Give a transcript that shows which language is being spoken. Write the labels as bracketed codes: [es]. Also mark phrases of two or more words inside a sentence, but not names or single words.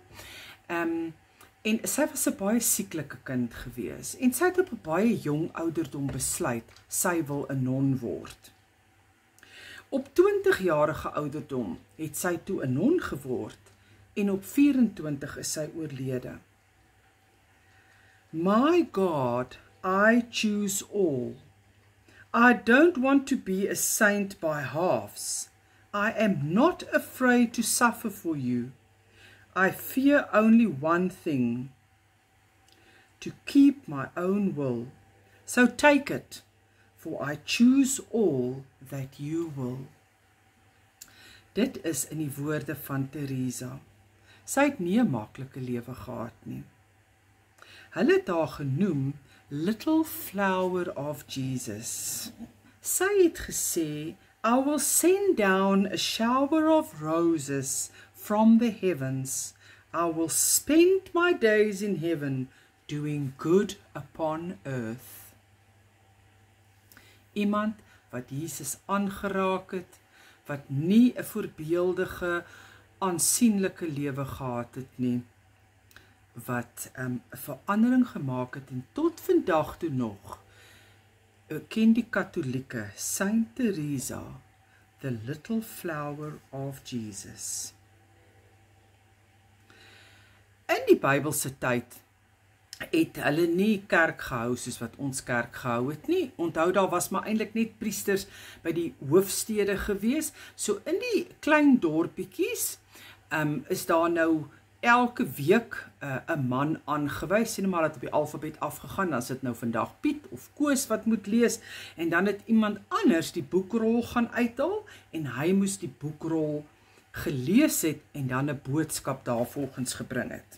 [af] En sy was 'n baie sieklike kind gewees, en sy het op 'n baie jong ouderdom besluit, sy wil 'n non word. Op 20-jarige ouderdom het sy toe 'n non geword, en op 24 is sy oorlede. [en] My God, I choose all. I don't want to be a saint by halves. I am not afraid to suffer for you. I fear only one thing, to keep my own will. So take it, for I choose all that you will. [af] Dit is in die woorde van Teresa. Sy het nie 'n maklike lewe gehad nie. Hulle het haar genoem Little Flower of Jesus. Sy het gesê, [en] I will send down a shower of roses from the heavens. I will spend my days in heaven doing good upon earth. [af] Iemand wat Jesus aangeraak het, wat nie 'n voorbeeldige, aansienlike lewe gehad het nie, wat 'n verandering gemaak het en tot vandag toe nog ken die Katolieke Saint Teresa, the little flower of Jesus. In die Bybelse tyd het hulle nie kerk gehou soos wat ons kerk gehou het nie. Onthou, daar was maar eintlik net priesters by die hoofstede gewees. So in die klein dorpietjies is daar nou elke week 'n man aangewys, sien maar dat op die alfabet afgegaan, dan is dit nou vandag Piet of Koos wat moet lees, en dan het iemand anders die boekrol gaan uithaal, en hy moes die boekrol gelees het, en dan 'n boodskap daarvolgens gebring het.